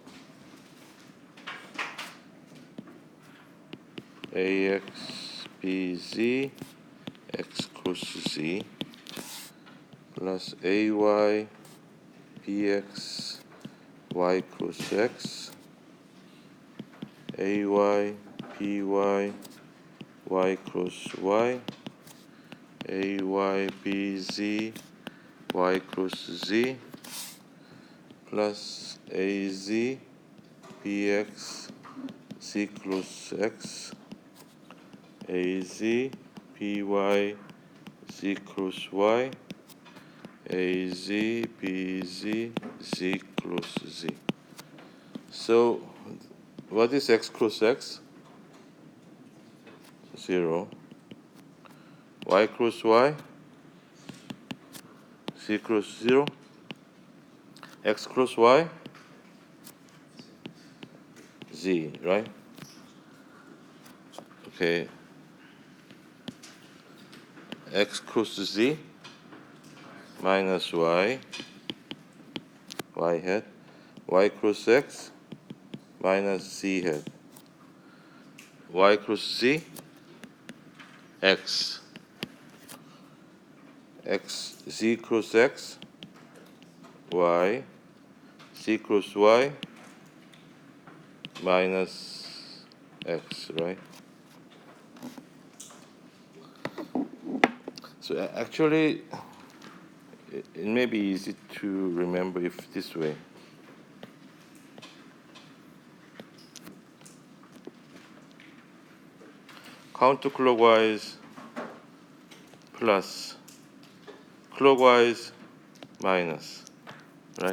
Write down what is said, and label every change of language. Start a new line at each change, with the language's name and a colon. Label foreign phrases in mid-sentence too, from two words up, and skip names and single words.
English: AX, BZ, X cross Z, plus AY, BX, Y cross X, AY, BY, Y cross Y, AY, BZ, Y cross Z, plus AZ, BX, Z cross X, AZ, BY, Z cross Y, AZ, BZ, Z cross Z. So what is X cross X? 0. Y cross Y, Z cross 0. X cross Y, Z, right? Okay. X cross Z minus Y, Y hat. Y cross X minus Z hat. Y cross Z, X. X, Z cross X, Y, Z cross Y, minus X, right? So actually, it may be easy to remember if this way. Counterclockwise plus, clockwise minus, right?